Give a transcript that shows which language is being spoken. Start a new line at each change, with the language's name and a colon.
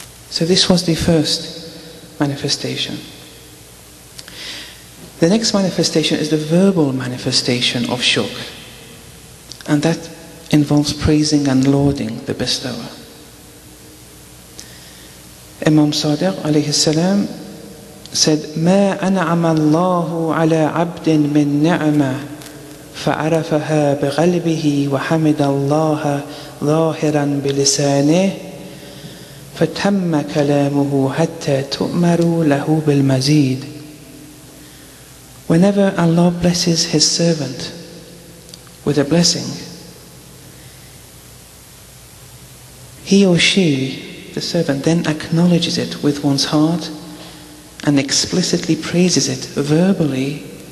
English: So this was the first manifestation. The next manifestation is the verbal manifestation of shukr, and that involves praising and lauding the bestower. Imam Sadiq alayhi salam said,
Arabic: مَا أَنْعَمَ اللَّهُ عَلَى عَبْدٍ مِّن نِعْمَةٍ فعرفها بقلبه وحمد الله ظاهرا بلسانه فتم كلامه حتى تؤمر له بالمزيد.
English: Whenever Allah blesses his servant with a blessing, he or she, the servant, then acknowledges it with one's heart and explicitly praises it verbally.